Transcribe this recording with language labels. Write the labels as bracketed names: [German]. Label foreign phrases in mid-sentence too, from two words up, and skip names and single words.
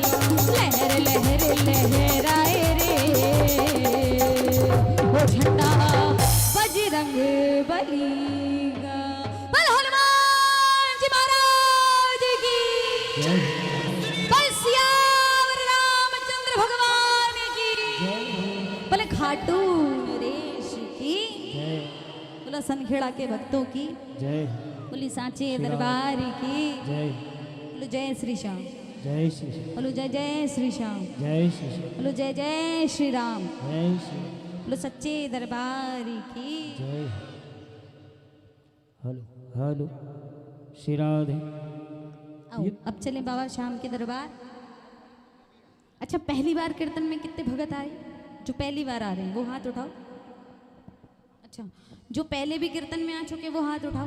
[Hindi] लहर लहर लहराए रे, वो झंडा बजरंग बली का। बोलो हनुमान जी महाराज की, बोलो सियावर रामचंद्र भगवान की, बोले खाटू नरेश की, बोलो सनखेड़ा के भक्तों की जय, बोली सांचे दरबार की, जय बोलो जय श्री श्याम, जय श्री श्याम, बोलो जय जय श्री श्याम, जय श्री श्याम, बोलो जय जय श्री राम, जय श्री, बोलो सच्चे दरबार की। जय। हेलो हेलो श्री राधे। आओ अब चलें बाबा श्याम के दरबार। अच्छा पहली बार कीर्तन में कितने भगत आए? जो पहली बार आ रहे हैं वो हाथ उठाओ। अच्छा जो पहले भी कीर्तन में आ चुके वो हाथ उठाओ।